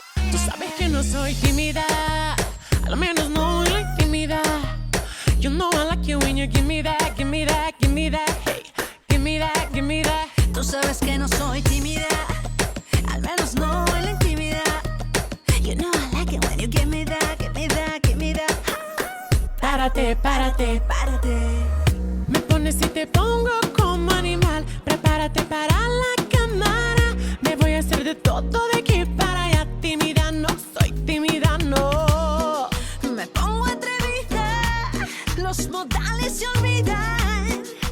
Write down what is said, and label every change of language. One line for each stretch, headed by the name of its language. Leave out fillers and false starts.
Spanish: Tú sabes que no soy tímida, al menos no en la intimidad.
English: You know I like you when you give me that, give me that, give me that, hey, give me that, give me that.
Spanish: Tú sabes que no soy tímida, al menos no en la intimidad.
English: You know I like it when you give me that, give me that, give me that.
Spanish: Párate, párate, párate. Me pones y te pongo como animal. Prepárate para la cámara. Me voy a hacer de todo de aquí para allá. Tímida no soy, tímida no. Me pongo atrevida, los modales se olvidan.